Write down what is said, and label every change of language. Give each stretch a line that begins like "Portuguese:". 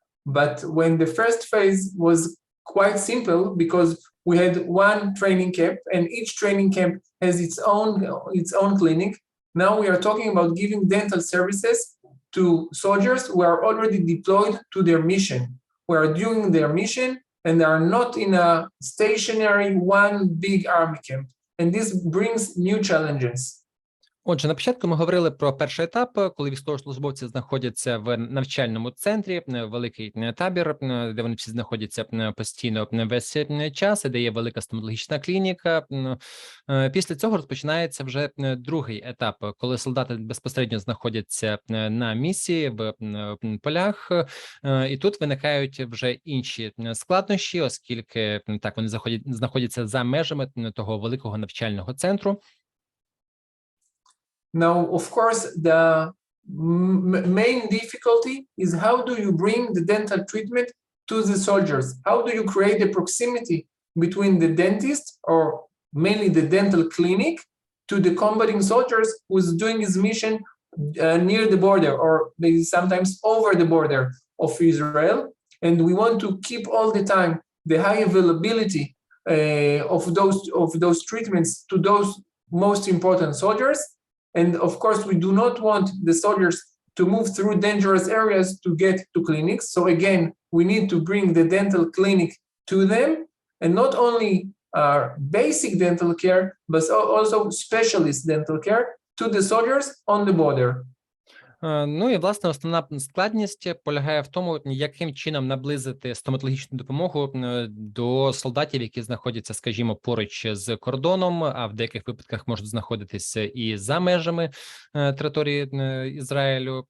English: But when the first phase was quite simple, because we had one training camp and each training camp has its own clinic. Now we are talking about giving dental services to soldiers who are already deployed to their mission, who are doing their mission and are not in a stationary one big army camp. And this brings new challenges.
Ukrainian: Отже, на початку ми говорили про перший етап, коли військовослужбовці знаходяться в навчальному центрі, великий табір, де вони всі знаходяться постійно весь час, де є велика стоматологічна клініка. Після цього розпочинається вже другий етап, коли солдати безпосередньо знаходяться на місії в полях, і тут виникають вже інші складнощі, оскільки так вони знаходяться за межами того великого навчального центру.
English: Now, of course, the main difficulty is how do you bring the dental treatment to the soldiers? How do you create a proximity between the dentist, or mainly the dental clinic, to the combating soldiers who's doing his mission near the border or maybe sometimes over the border of Israel. And we want to keep all the time the high availability of those treatments to those most important soldiers. And of course, we do not want the soldiers to move through dangerous areas to get to clinics. So again, we need to bring the dental clinic to them, and not only basic dental care, but also specialist dental care to the soldiers on the border.
Ukrainian: Ну і, власне, основна складність полягає в тому, яким чином наблизити стоматологічну допомогу до солдатів, які знаходяться, скажімо, поруч з кордоном, а в деяких випадках можуть знаходитися і за межами території Ізраїлю.